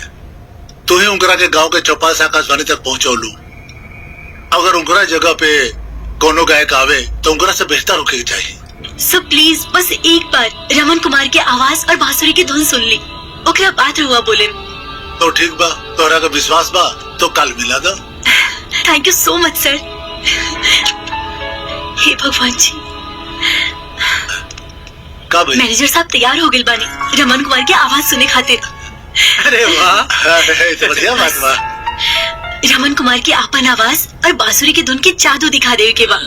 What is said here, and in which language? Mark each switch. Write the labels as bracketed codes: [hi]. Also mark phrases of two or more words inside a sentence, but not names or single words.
[bho] तू ही उनकरा के गांव के चौपाल से आकाशवाणी तक पहुंचौलू। अगर उनकरा जगह पे कोनो गायक आवे तो उनकरा से बेहतर होके चाहिए। [en] so please [bho] बस एक बार रमन कुमार के आवाज और बांसुरी की धुन सुन ली, ओकरा बात हुआ बोले। तो ठीक बा, तोहरा का विश्वास बा तो कल मिला दो। [en] Thank you so much sir. हे भगवान जी, [bho] कब? मैनेजर साहब तैयार हो गए बानी रमन कुमार की आवाज सुने खातिर। अरे वाह, तो बढ़िया बात बा। रमन कुमार की आपन आवाज और बांसुरी की धुन के जादू दिखा देवे के बा।